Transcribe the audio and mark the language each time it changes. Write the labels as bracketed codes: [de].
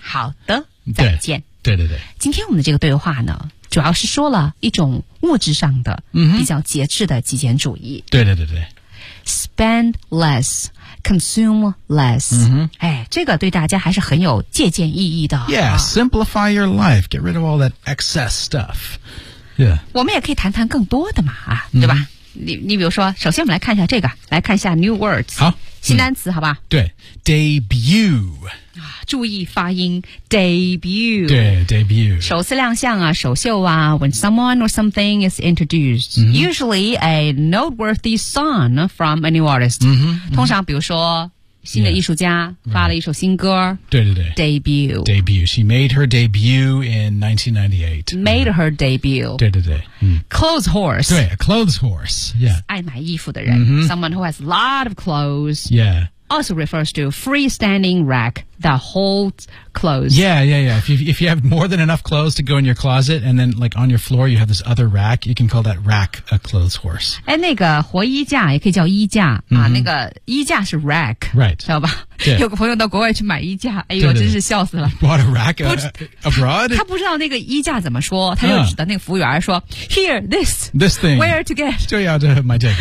[zh] 好的再见。对对 对, 对。今天我们的这个对话呢主要是说了一种物质上的比较节制的极简主义、 mm-hmm. 对对对对 [en] Spend less Consume less、 mm-hmm. [zh] 哎，这个对大家还是很有借鉴意义的 [en] Yeah,、啊、 simplify your life Get rid of all that excess stuff Yeah [zh] 我们也可以谈谈更多的嘛、啊 mm-hmm. 对吧 你比如说首先我们来看一下这个来看一下 new words 好新单词、嗯、好吧 [en] 对 debut 注意发音 debut 对 debut [zh] 首次亮相啊首秀啊 [en] when someone or something is introduced、嗯、 usually a noteworthy song from a new artist、嗯嗯、 [zh] 通常比如说新的艺术家发了一首新歌 yeah, 对对对 [en] debut she made her debut in 1998 made her debut [zh] 对对对、嗯、 [en] clothes horse 对 clothes horse、yeah. [zh] 爱买衣服的人、嗯、 [en] someone who has a lot of clothes yeah Also refers to freestanding rack that holds clothes. Yeah, yeah, yeah. If you have more than enough clothes to go in your closet and then like on your floor you have this other rack, you can call that rack a clothes horse. [zh] 哎，那个活衣架也可以叫衣架、 mm-hmm. 啊。那个衣架是 rack. [en] Right. [zh] 知道吧？ [en] Yeah. [zh] 有个朋友到国外去买衣架，哎呦，真是笑死了。 [en] Bought a rack abroad? [zh] 他不知道那个衣架怎么说，他就指的那个服务员说、 [en] Here, this thing. Where to get? [zh] 就要这买这个。